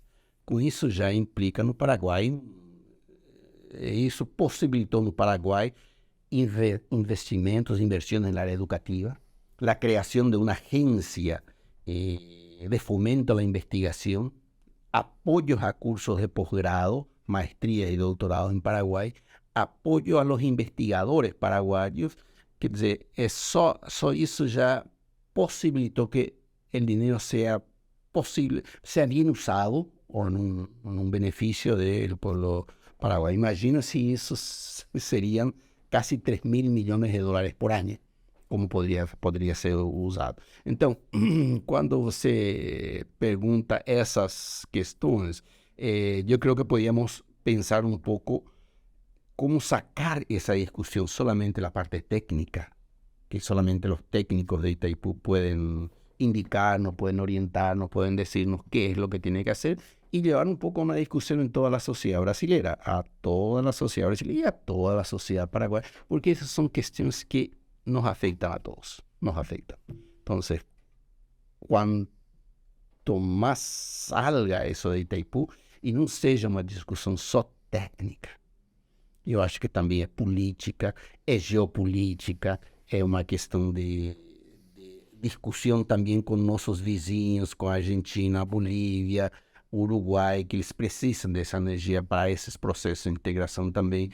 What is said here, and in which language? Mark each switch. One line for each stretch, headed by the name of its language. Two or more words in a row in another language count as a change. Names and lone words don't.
Portuguese: Com isso já implica no Paraguai, isso possibilitou no Paraguai inversiones na área educativa, a criação de uma agência de fomento à investigação, apoios a cursos de posgrado,
Spanish: maestría y doctorado en Paraguay, apoyo a los investigadores paraguayos,
Portuguese: quer dizer, só isso já possibilitou que o dinheiro seja bem usado ou num benefício do povo paraguaio. Imagina se isso seriam quase 3 mil milhões de dólares por ano, como poderia ser usado. Então, quando você pergunta essas questões, eu creio que podíamos pensar um pouco como sacar essa discussão solamente da parte técnica, que solamente os técnicos de Itaipu podem indicar, nos podem orientar, nos podem dizer-nos
Spanish: qué es lo que tiene que hacer, y llevar un poco una discusión en toda la sociedad brasilera, a toda la sociedad brasileña y a toda la sociedad paraguaya, porque esas son cuestiones que nos afectan a todos, nos afectan. Entonces, cuanto más salga eso de Itaipu y
Portuguese: no seja uma discussão só técnica, eu acho que também é política, é geopolítica, é uma questão de discussão também com nossos vizinhos, com a Argentina, a Bolívia, o Uruguai, que eles precisam dessa energia para esses processos de integração também.